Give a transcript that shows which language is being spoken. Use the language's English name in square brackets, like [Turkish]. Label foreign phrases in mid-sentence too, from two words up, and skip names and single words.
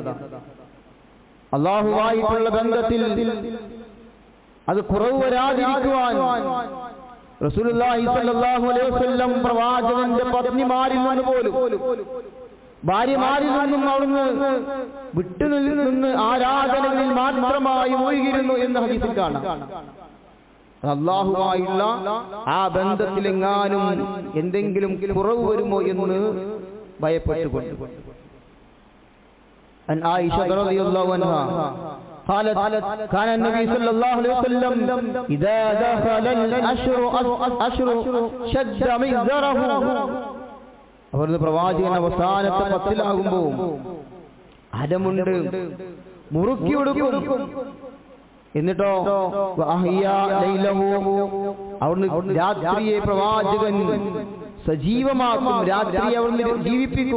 [Malayalam] അല്ലാഹുവായിട്ടുള്ള ബന്ധത്തിൽ അത് കുറവ് വരാതിരിക്കുവാൻ റസൂലുള്ളാഹി [Arabic] صلى الله عليه وسلم [Malayalam] പ്രവാചകന്റെ പത്നിമാരിൽ നിന്ന് പോലും ഭാര്യമാരിൽ നിന്നും അവിടുന്ന് വിട്ടുനിന്ന് ആരാധനകളിൽ മാത്രമായി മുഴുകിയിരുന്നു എന്ന് ഹദീസിൽ കാണാം. അല്ലാഹുവായുള്ള ആ ബന്ധത്തിലെങ്ങാനും എന്തെങ്കിലും കുറവ് വരുമോ എന്ന് ഭയപ്പെട്ടുകൊണ്ട്. [Arabic] عن عائشة رضي الله عنها قالت كان النبي صلى الله عليه وسلم إذا دخل الأشهر شد مئزره, [Malayalam] അവരുടെ പ്രവാചകൻ അവസാനത്തെ 10-ലാകുമ്പോൾ അരമുണ്ട് മുറുക്കി കൊടുക്കും. എന്നിട്ടോ അവിടുന്ന് രാത്രിയെ പ്രവാചകൻ സജീവമാക്കും, രാത്രി അവിടുന്ന് ജീവിപ്പിക്കും.